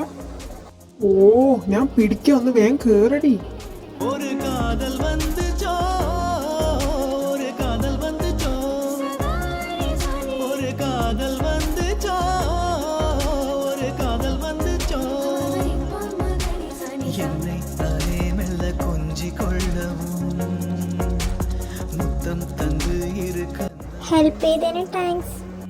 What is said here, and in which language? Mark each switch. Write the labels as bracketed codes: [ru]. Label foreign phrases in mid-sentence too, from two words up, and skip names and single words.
[ml] ഓ ഞാൻ പിടിക്കാം, ഒന്ന് വേഗം കേറടി. [ta] ஒரு காதல் வந்துச்சோ, ஒரு காதல் வந்துச்சோ, ஒரு காதல் வந்துச்சோ, ஒரு காதல் வந்துச்சோ. என்னை தானே மெல்ல கொஞ்சி கொள்ளவும் முத்தம் தந்து இருக்க. [ml] ഹെൽപ്പ് ചെയ്തതിന് താങ്ക്സ്.